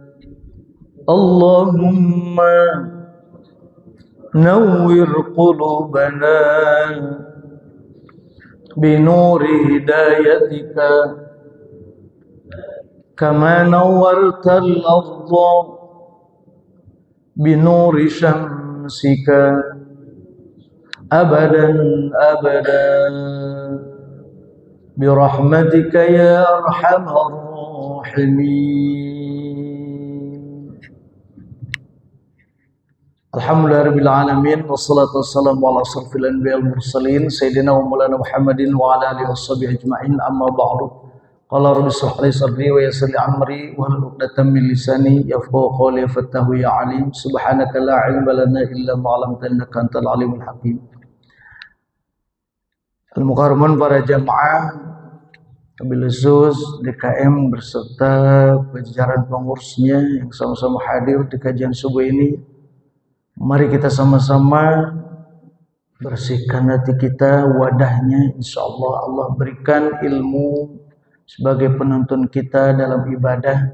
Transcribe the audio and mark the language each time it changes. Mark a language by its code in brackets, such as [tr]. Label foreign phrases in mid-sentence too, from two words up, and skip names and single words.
[ar] اللهم نور قلوبنا بنور هدايتك كما نورت الأرض بنور شمسك أبدا أبدا برحمتك يا أرحم الراحمين. الحمد لله رب العالمين والصلاة والسلام على أشرف الأنبياء المرسلين سيدنا ومولانا محمد وعلى آله وصحبه أجمعين أما بعد. قال رب اشرح لي صدري ويسر لي أمري واحلل عقدة من لساني يفقهوا قولي فتاح يا عليم. سبحانك لا علم لنا إلا ما علمتنا إنك أنت العليم الحكيم. [id] Al-mukarramun para jamaah [ar] وبالخصوص [id] DKM berserta jajaran pengurusnya yang sama-sama hadir di kajian subuh ini. Mari kita sama-sama bersihkan hati kita, wadahnya. InsyaAllah Allah berikan ilmu sebagai penuntun kita dalam ibadah.